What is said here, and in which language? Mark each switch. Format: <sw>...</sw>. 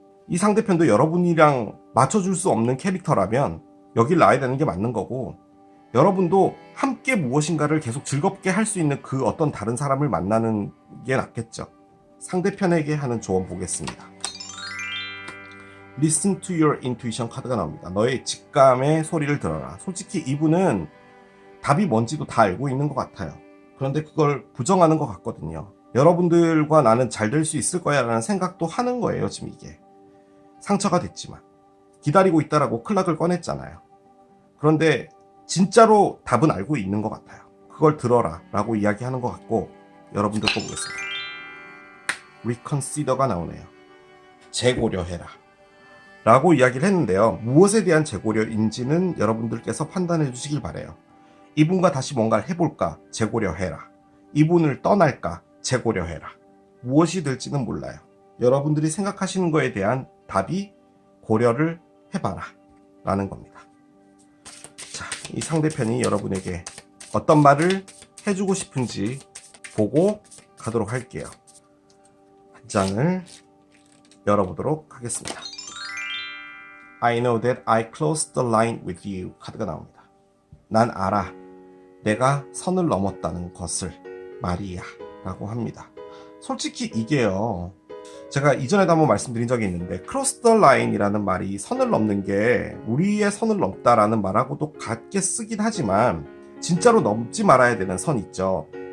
<ko>이 상대편도 여러분이랑 맞춰줄 수 없는 캐릭터라면 여길 놔야 되는 게 맞는 거고, 여러분도 함께 무엇인가를 계속 즐겁게 할 수 있는 그 어떤 다른 사람을 만나는 게 낫겠죠. 상대편에게 하는 조언 보겠습니다.</ko> <en>Listen to your intuition</en> <ko>카드가 나옵니다. 너의 직감의 소리를 들어라. 솔직히 이분은 답이 뭔지도 다 알고 있는 것 같아요. 그런데 그걸 부정하는 것 같거든요. 여러분들과 나는 잘 될 수 있을 거야 라는 생각도 하는 거예요. 지금 이게 상처가 됐지만 기다리고 있다라고 클락을 꺼냈잖아요. 그런데 진짜로 답은 알고 있는 것 같아요. 그걸 들어라 라고 이야기하는 것 같고, 여러분들 거 보겠습니다. Reconsider가 나오네요. 재고려해라 라고 이야기를 했는데요. 무엇에 대한 재고려인지는 여러분들께서 판단해 주시길 바라요. 이분과 다시 뭔가를 해볼까? 재고려해라. 이분을 떠날까? 재고려해라. 무엇이 될지는 몰라요. 여러분들이 생각하시는 거에 대한 답이 고려를 해봐라 라는 겁니다. 자, 이 상대편이 여러분에게 어떤 말을 해주고 싶은지 보고 가도록 할게요. 한 장을 열어보도록 하겠습니다.</ko> <en>I know that I crossed the line with you</en> <ko>카드가 나옵니다. 난 알아. 내가 선을 넘었다는 것을 말이야 라고 합니다. 솔직히 이게요, 제가 이전에도 한번 말씀드린 적이 있는데,</ko> <en>cross the line</en> <ko>이라는 말이 선을 넘는 게 우리의 선을 넘다라는 말하고도 같게 쓰긴 하지만 진짜로 넘지 말아야 되는 선 있죠.</ko>